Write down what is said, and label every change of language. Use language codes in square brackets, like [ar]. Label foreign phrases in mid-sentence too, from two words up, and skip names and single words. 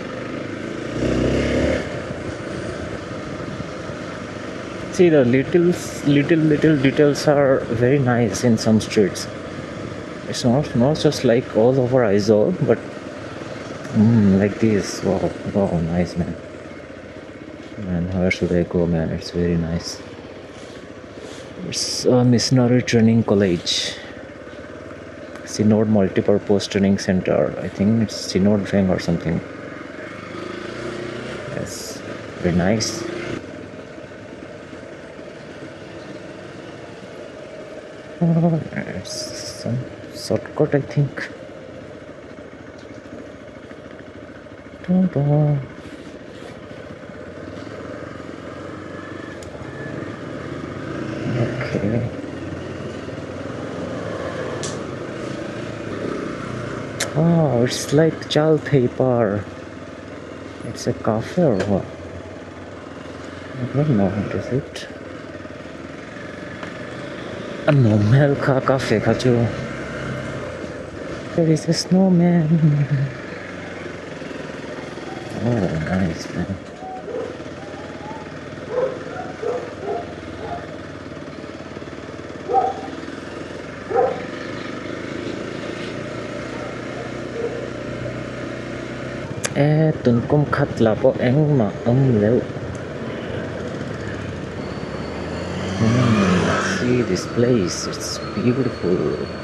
[en] See, the little details are very nice in some streets. It's not just like all over Aizawl, but like this. Wow, nice, man. Man, where should I go, man? It's very nice. It's a missionary training college, Synod Multipurpose Training Center. I think it's Synod Veng or something. Yes, very nice. It's some shortcut, I think. Okay. Oh, it's like chal paper. It's a cafe or what? I don't know what is it. [lus] A Hmel ka cafe ka jo. [en] There is a snowman. Oh, nice, man. [lus] Tun kum khat la po eng ma leu. [en] See this place, it's beautiful.